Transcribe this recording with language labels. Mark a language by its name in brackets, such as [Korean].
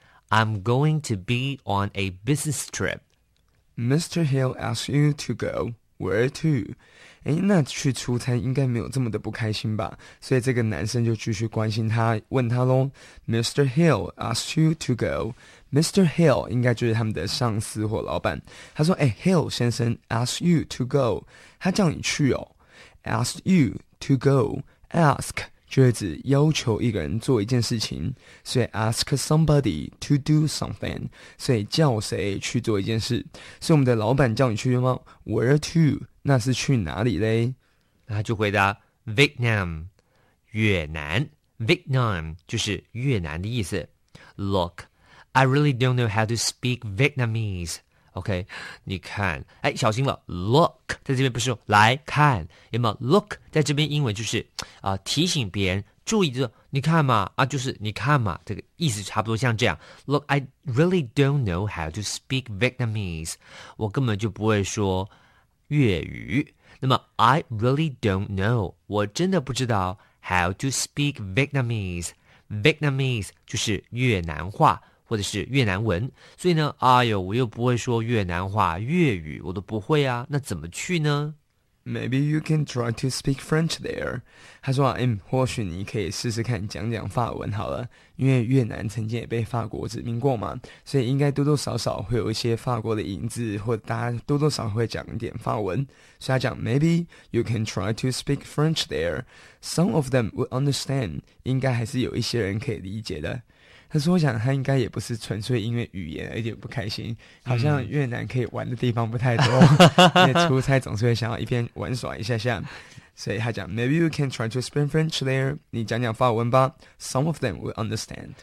[English] I'm going to be on a business trip. Mr. Hill asked you to go. Where to? [Chinese] 诶，那去出差应该没有这么的不开心吧？所以这个男生就继续关心他，问他咯。 [English] Mr. Hill asked you to go. [Chinese] Mr. Hill 应该就是他们的上司或老板。他说，诶， Hill 先生 [English] asked you to go. [Chinese] 他叫你去哦。 [English] Asked you to go. Ask. [Chinese] 就是指要求一个人做一件事情，所以 [English] ask somebody to do something， [Chinese] 所以叫谁去做一件事。所以我们的老板叫你去吗？ [English] Where to？ [Chinese] 那是去哪里勒？那就回答 Vietnam， 越南。 Vietnam 就是越南的意思。 [English] Look， I really don't know how to speak Vietnamese。 [Chinese] OK， 你看，哎，小心了 ，look 在这边不是来看，有没有 ？look 在这边英文就是啊、提醒别人注意，就是你看嘛，啊，就是你看嘛，这个意思差不多像这样。 [English] Look， I really don't know how to speak Vietnamese， [Chinese] 我根本就不会说粤语。那么 [English] ，I really don't know， [Chinese] 我真的不知道 [English] how to speak Vietnamese。 [Chinese] Vietnamese 就是越南话。或者是越南文，所以呢，哎呦，我又不会说越南话，粤语我都不会啊，那怎么去呢？ [English] Maybe you can try to speak French there. [Chinese] 他说啊，或许你可以试试看讲讲法文好了，因为越南曾经也被法国殖民过嘛，所以应该多多少少会有一些法国的影子，或者大家多多少会讲一点法文。所以他讲 [English] Maybe you can try to speak French there. Some of them would understand. [Chinese] 应该还是有一些人可以理解的。但是我想他应该也不是纯粹因为语言而点不开心，好像越南可以玩的地方不太多，因为出差总是会想要一边玩耍一下下，所以他讲 [English] Maybe you can try to speak French there， [Chinese] 你讲讲法文吧， [English] Some of them will understand。